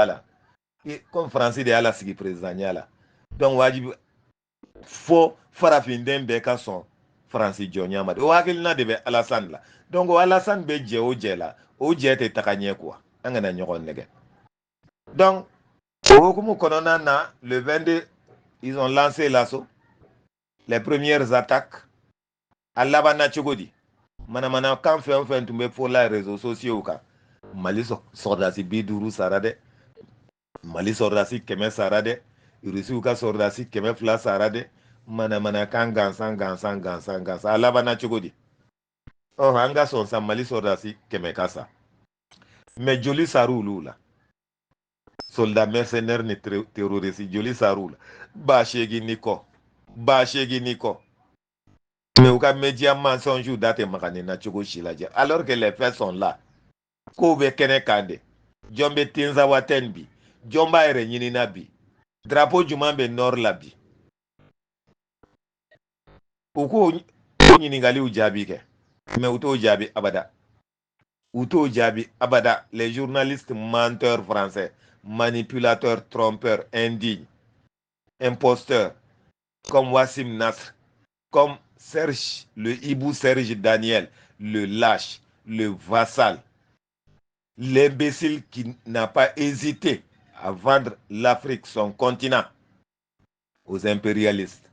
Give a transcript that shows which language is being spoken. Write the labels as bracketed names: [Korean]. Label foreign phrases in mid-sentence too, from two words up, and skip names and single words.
[Bambara] la comme faransi de y'a lasigi présidentiya la donc wajibi fo farafinden bɛɛ ka sɔn faransi jɔnya ma o hakilina de bɛ Alassane la donc o Alassane bɛ jɛ o jɛ la o jɛ tɛ taga ɲɛ quoi an kana ɲɔgɔn nɛgɛ donc o hukumu kɔnɔna na [French] le 22 ils ont lancé l'assaut les premières attaques [Bambara] a labanna cogo di manamana kan fɛn o fɛn tun bɛ fɔ la [French] réseaux sociaux [Bambara] kan Mali sɔrɔdasi 50 sara dɛ Mali sɔrɔdasi 100 sara dɛ Rusiw ka sɔrɔdasi 200 sara dɛ manamana kan gansan a labanna cogo di an ka sɔn sa Mali sɔrɔdasi 100 ka sa mais joli sar'u olu la [French] soldat mercenaire [Bambara] ni terroriste joli sar'u la ba seegin ni kɔ mais u ka [French] média mensonge [Bambara] date magani na cogo si lajɛ [French] alors que les faits sont là [Bambara] kow bɛ kɛnɛ kan de jɔn bɛ Tinzawatène bi jɔn b'a yɛrɛ ɲinina bi drapeau juman bɛ nord la bi u k'o ɲininkaliw jaabi kɛ mais u t'o jaabi [French] abada les journalistes menteurs français manipulateurs trompeurs indignes imposteurs comme Wassim Nasr comme Serge le hibou Serge Daniel le lâche le vassal l'imbécile qui n'a pas hésité à vendre l'Afrique, son continent, aux impérialistes.